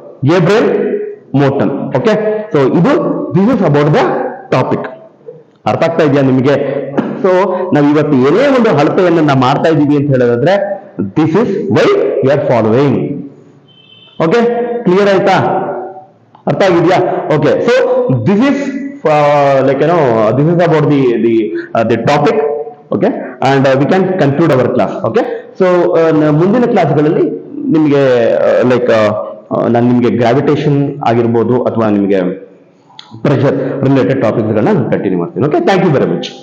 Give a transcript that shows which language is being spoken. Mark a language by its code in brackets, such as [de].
[kn] Gabriel ಮೋಟನ್. Okay, so ಇದು [en] This is about the topic. [kn] ಅರ್ಥ ಆಗ್ತಾ ಇದೆಯಾ ನಿಮಗೆ? ಸೊ ನಾವು ಇವತ್ತು ಏನೇ ಒಂದು ಅಳತೆಯನ್ನು ನಾವು ಮಾಡ್ತಾ ಇದ್ದೀವಿ ಅಂತ ಹೇಳೋದಾದ್ರೆ [en] This is why we are following. [kn] Okay, clear ಆಯ್ತಾ? ಅರ್ಥ ಆಗಿದ್ಯಾ? [en] Okay, so this is like this is about the topic. Okay, and we can conclude our class. [kn] Okay, so ಮುಂದಿನ ಕ್ಲಾಸ್ಗಳಲ್ಲಿ ನಿಮಗೆ ಲೈಕ್ ನಾನು ನಿಮಗೆ ಗ್ರಾವಿಟೇಷನ್ ಆಗಿರ್ಬೋದು ಅಥವಾ ನಿಮಗೆ ಪ್ರೆಷರ್ ರಿಲೇಟೆಡ್ ಟಾಪಿಕ್ಸ್ ಗಳನ್ನ ಕಂಟಿನ್ಯೂ ಮಾಡ್ತೀನಿ. Okay, [en] Thank you very much.